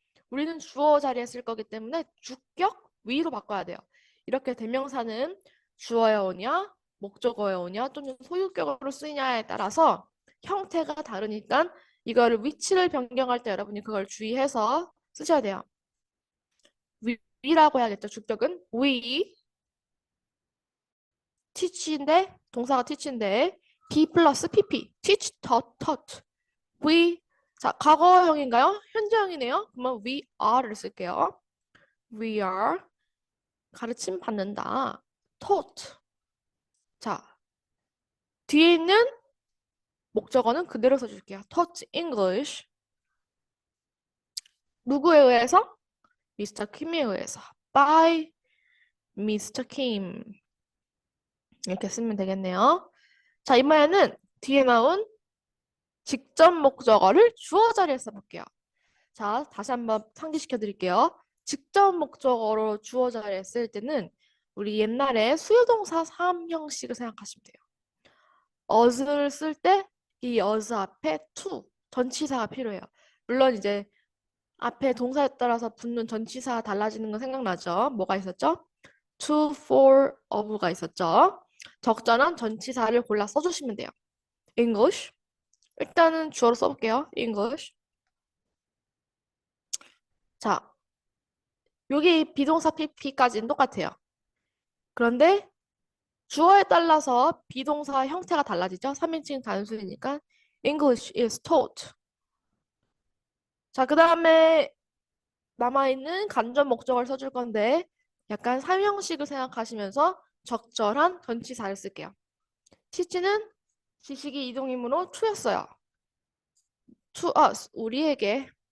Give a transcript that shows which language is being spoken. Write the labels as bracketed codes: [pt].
[ko] 우리는 주어 자리에 쓸 거기 때문에 주격 위로 바꿔야 돼요. 이렇게 대명사는 주어에 오냐, 목적어에 오냐, 또는 소유격으로 쓰이냐에 따라서 형태가 다르니까 이거를 위치를 변경할 때 여러분이 그걸 주의해서 쓰셔야 돼요. 위라고 해야겠죠. 주격은 we, teach인데 동사가 teach인데 be 플러스 pp, teach, taught, taught. we 자 과거형인가요? 현재형이네요. 그러면 we are를 쓸게요. we are 가르침 받는다. [en] taught. [ko] 자, 뒤에 있는 목적어는 그대로 써줄게요. [en] taught English. [ko] 누구에 의해서? 미스터 킴에 의해서. [en] by Mr. Kim. [ko] 이렇게 쓰면 되겠네요. 자, 이번에는 뒤에 나온 직접 목적어를 주어 자리에 써볼게요. 자, 다시 한번 상기시켜 드릴게요. 직접 목적어로 주어 자리에 쓸 때는 우리 옛날에 수요동사 3형식을 생각하시면 돼요. us를 쓸 때 이 us 앞에 to 전치사가 필요해요. 물론 이제 앞에 동사에 따라서 붙는 전치사가 달라지는 거 생각나죠? 뭐가 있었죠? to, for, of가 있었죠. 적절한 전치사를 골라 써주시면 돼요. [en] English. [ko] 일단은 주어로 써볼게요. [en] English. [ko] 자, 여기 비동사 PP까지는 똑같아요. 그런데 주어에 따라서 비동사 형태가 달라지죠. 3인칭 단수이니까 [en] English is taught. [ko] 자, 그 다음에 남아있는 간접 목적어를 써줄 건데 약간 삼형식을 생각하시면서 적절한 전치사를 쓸게요. teach는 지식이 이동이므로 to였어요. [en] to us, [ko] 우리에게.